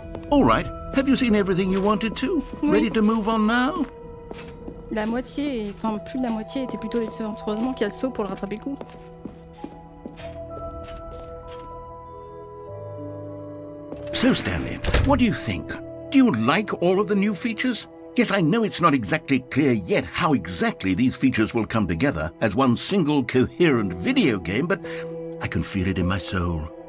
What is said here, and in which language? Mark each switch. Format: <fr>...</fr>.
<en>All right, have you seen everything you wanted to?</en> <fr>Oui.</fr> <en>Ready to move on now?</en> <fr>La moitié, enfin plus de la moitié était plutôt décevante. Heureusement qu'il y a le saut pour le rattraper le coup.</fr> <en>So, Stanley, what do you think? Do you like all of the new features? Yes, I know it's not exactly clear yet how exactly these features will come together as one single coherent video game, but I can feel it in my soul.</en>